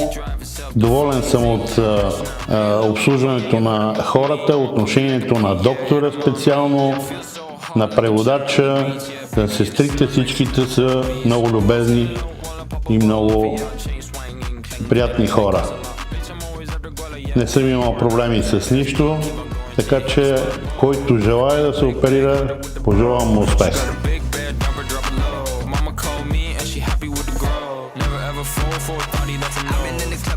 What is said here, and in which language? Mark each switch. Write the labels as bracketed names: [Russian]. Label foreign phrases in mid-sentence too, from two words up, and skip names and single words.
[Bulgarian] Доволен съм от обслужването на хората, отношението на доктора специално, на преводача, на сестрите, всичките са много любезни и много приятни хора. Не съм имал проблеми с нищо, така че който желая да се оперира, пожелавам му успех. [English] Mama called me and she happy with the grow. Never ever fall for a thought that's a no.